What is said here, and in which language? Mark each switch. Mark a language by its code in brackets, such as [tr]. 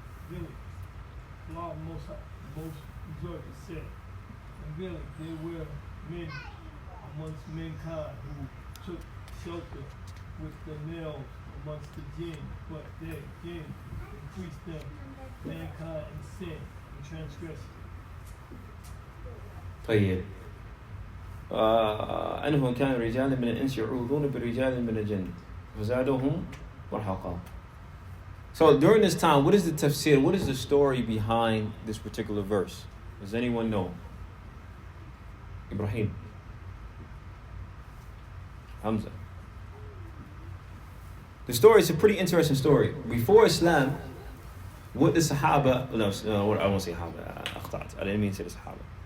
[en] Really, Allah most exalted said, and really there were men amongst mankind who took shelter with the males amongst the jinn, but their jinn increased them, mankind in sin and transgression. [ar] طيب أنهم كانوا رجالا من الإنس يعوذون برجال من الجن فزادوهم مرهقا. [en] So during this time, what is the tafsir? What is the story behind this particular verse? Does anyone know? Ibrahim. Hamza. The story is a pretty interesting story. Before Islam, what the Sahaba, no, I won't say Sahaba, I didn't mean to say the Sahaba.